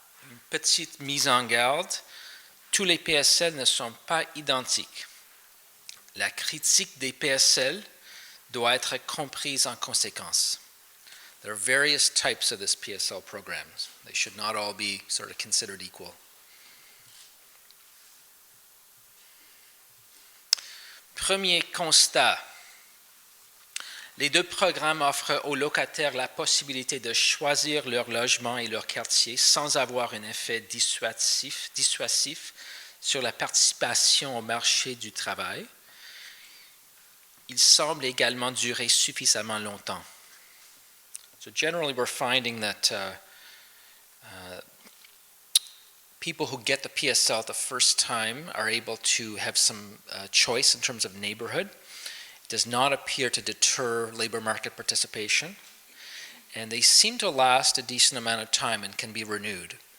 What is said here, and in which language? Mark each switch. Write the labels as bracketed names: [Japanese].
[French] Une petite mise en garde, tous les PSL ne sont pas identiques. La critique des PSL doit être comprise en conséquence. [English] There are various types of this PSL programs. They should not all be sort of considered equal. [French] Premier constat. Les deux programmes offrent aux locataires la possibilité de choisir leur logement et leur quartier sans avoir un effet dissuasif sur la participation au marché du travail. Ils semblent également durer suffisamment longtemps. [English] So generally, we're finding that people who get the PSL the first time are able to have some choice in terms of neighborhood. It does not appear to deter labor market participation, and they seem to last a decent amount of time and can be renewed.